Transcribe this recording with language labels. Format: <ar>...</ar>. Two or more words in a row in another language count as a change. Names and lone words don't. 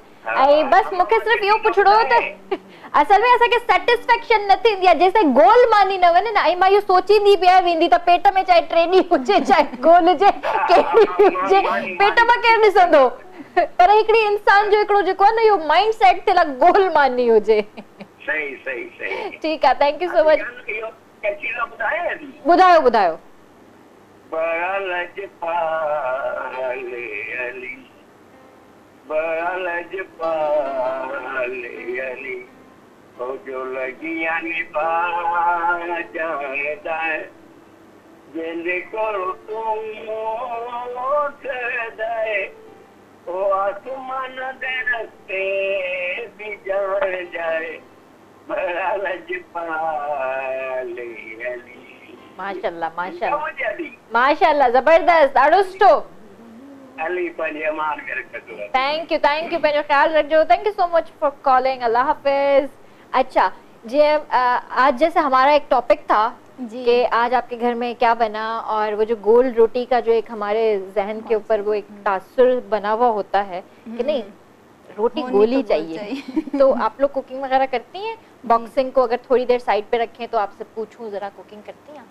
<sd>ऐं बसि मूंखे सिर्फ़ु इहो पुछणो हो त असल में असांखे सेटिस्फेक्शन न थींदी आहे जेसिताईं गोल मानी न वञे न। ऐं मां इहो सोचींदी पिया वेंदी त पेट में चाहे 3 ॾींहं हुजे, चाहे गोल हुजे, कहिड़ी हुजे, पेट मां केरु ॾिसंदो? पर हिकिड़ी इंसान जो हिकिड़ो जेको आहे न, इहो</sd> <en>mind set</en> <sd>थियल आहे, गोल मानी हुजे। सही। ठीकु आहे,</sd> <en>Thank you so much. ॿुधायो।</en> <pa>ਜੋ ਲੱਗੀਆਂ ਨਿਭਾ ਜਾਂਦਾ ਹੈ ਜਿੰਦੇ ਕੋ ਤੁਮ ਦੇ ਓ ਆਸਮਾਨ ਦੇ ਰਸਤੇ ਭੀ ਜਾਨ ਜਾਏ ਬੜਾ ਲਜਪਾਲੇ ਅਲੀ।</pa> <sd>माशाअल्लाह जबरदस्त, ॾाढो सुठो। अली पंहिंजी अमान करे रखो।</sd> <en>thank you,</en> <sd>पंहिंजो ख्याल रखिजो।</sd> <en>Thank you so much for calling.</en> <ur>اللہ حافظ. اچھا، جی آج جیسے ہمارا ایک ٹاپک تھا کہ آج آپکے گھر میں کیا بنا، اور وہ جو گول روٹی کا جو ایک ہمارے ذہن کے اوپر وہ ایک تاثر بنا ہوا ہوتا ہے کہ نہیں روٹی گولی چاہیے. تو آپ لوگ کوکنگ وغیرہ کرتی ہیں؟ باکسنگ کو اگر تھوڑی دیر سائیڈ پہ رکھیں تو آپسے پوچھوں ذرا، کوکنگ کرتی ہیں آپ?</ur>